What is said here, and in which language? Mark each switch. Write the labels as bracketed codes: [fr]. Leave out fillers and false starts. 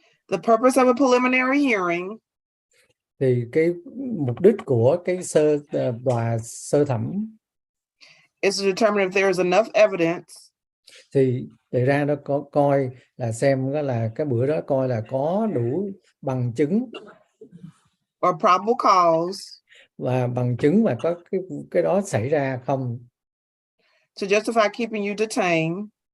[en] The purpose of a preliminary hearing [vi] Thì cái mục đích của cái tòa sơ thẩm [en] is to determine if there is enough evidence [vi] thì để ra đó có coi là xem đó là cái bữa đó coi là có đủ bằng chứng [en] or probable cause [vi] và bằng chứng và có cái đó xảy ra không, [en] to justify keeping you detained